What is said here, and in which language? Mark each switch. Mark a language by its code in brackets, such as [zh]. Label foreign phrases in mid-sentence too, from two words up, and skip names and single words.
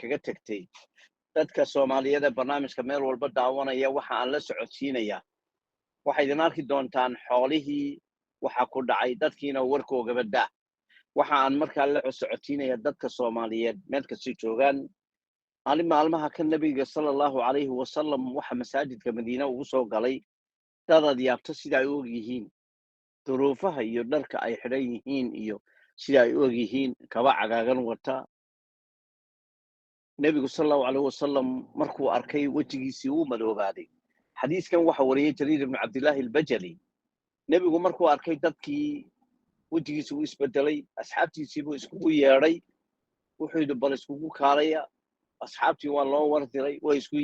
[so] kaga tagtay dadka Soomaaliyeed ee barnaamijka meel walba daawanaya waxa aan la socodsiinaya waxa idin arki doontaan xoolihii waxa ku dhacay dadkiina warkooga bada waxa aan markaa la socodsiinaya dadka Soomaaliyeed meel kasta joogaan maalmaha kan nabiga [ar] صلى الله عليه وسلم [so] waxa masaajidka Madiina ugu soo galay dad yaabta sida ay u yihiin duruufaha iyo dharka ay xidhan yihiin iyo sida ay u yihiin kaba cagaagan wata nabiga [ar] صلى الله عليه وسلم [so] markuu arkay wajigiisii uu madoobaaday xadiiskan waxa wariyay Jariir ibn Abdullah al-Bajali nabigu markuu arkay dadkii wajigiisii uu isbedelay asxaabtiisii buu isku yeeray wuxuu yidhi bal isku kaalaya asxaabtii waa loo wardiray way isku